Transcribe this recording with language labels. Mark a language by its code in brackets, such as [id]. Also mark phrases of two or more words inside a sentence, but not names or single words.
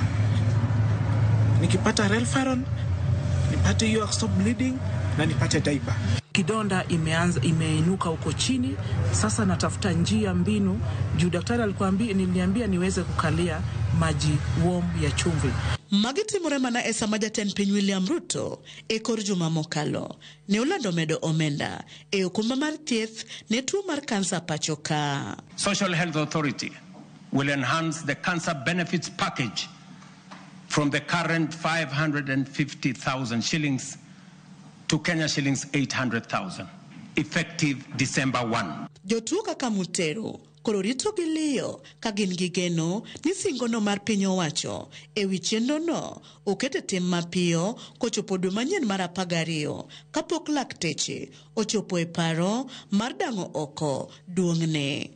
[sw] Nikipata Relfaron nipate hiyo [en] stop bleeding [sw] na nipate diaper. Kidonda imeinuka huko chini, sasa natafuta njia mbinu juu daktari niliambia niweze kukalia maji warm ya chumvi. [luo] Magiti Muremana esa majaten piny William Ruto e kor juma mokalo ne olando medo omenda e okumba mar thieth ne tuo mar kansa pachoka. [en] Social Health Authority will enhance the cancer benefits package from the current 550,000 shillings to Kenya shillings 800,000 effective December 1. [luo] Jotuo kaka Mutero koro rito gi liyo ka gin gi geno ni singono mar piny owacho e wi chenrono okete tim mapiyo kochopo dwe manyien mar 12 kapok lakteche ochopo e paro mar dang'o oko duong'ne.